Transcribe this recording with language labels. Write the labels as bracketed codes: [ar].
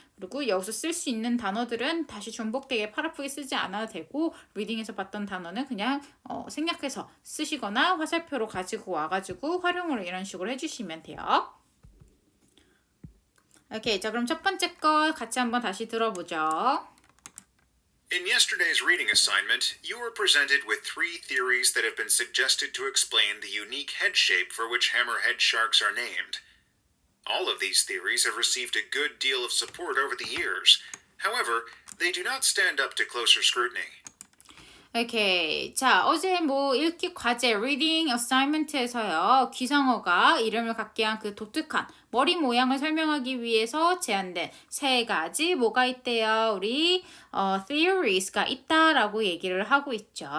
[ko] 그리고 여기서 쓸 수 있는 단어들은 다시重복되게 팔 아프게 쓰지 않아도 되고 리딩에서 봤던 단어는 그냥 생략해서 쓰시거나 화살표로 가지고 와가지고 활용을 이런 식으로 해주시면 돼요. 오케이, 자 그럼 첫 번째 거 같이 한번 다시 들어보죠. [en] In yesterday's reading assignment, you were presented with three theories that have been suggested to explain the unique head shape for which hammerhead sharks are named. All of these theories have received a good deal of support over the years. However, they do not stand up to closer scrutiny. [ko] 오케이. 자, 어제 읽기 과제, reading assignment에서요, 귀상어가 이름을 갖게 한 그 독특한 머리 모양을 설명하기 위해서 제안된 세 가지 뭐가 있대요? 우리, theories가 있다라고 얘기를 하고 있죠.